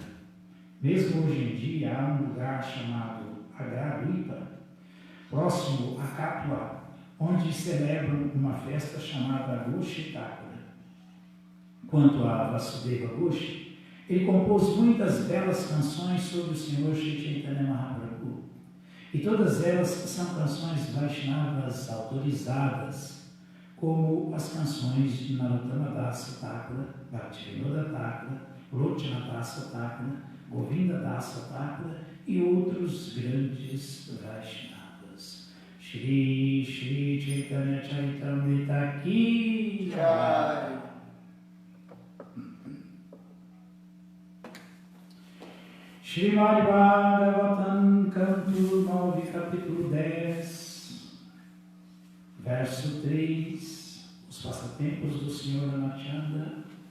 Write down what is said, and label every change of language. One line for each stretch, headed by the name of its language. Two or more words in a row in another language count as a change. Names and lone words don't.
Portuguese: Mesmo hoje em dia há um lugar chamado Agraruipa, próximo a Kapua, onde celebram uma festa chamada Ghosh Thakura. Quanto a Vasudeva Ghosh, ele compôs muitas belas canções sobre o Senhor Shri Chaitanya Mahaprabhu. E todas elas são canções Vaishnavas autorizadas, como as canções de Narottama Dasa Thakura, Bhaktivinoda Thakura, Lochana Dasa Thakura, Govinda Dasa Thakura e outros grandes Vaishnavas.
Hindi: Shri Shri Chaitanya Charitamrita Ki Jai.
Portuguese: Srimad Bhagavatam, canto 9, capítulo 10, verso 3, os passatempos do Senhor Ramachandra.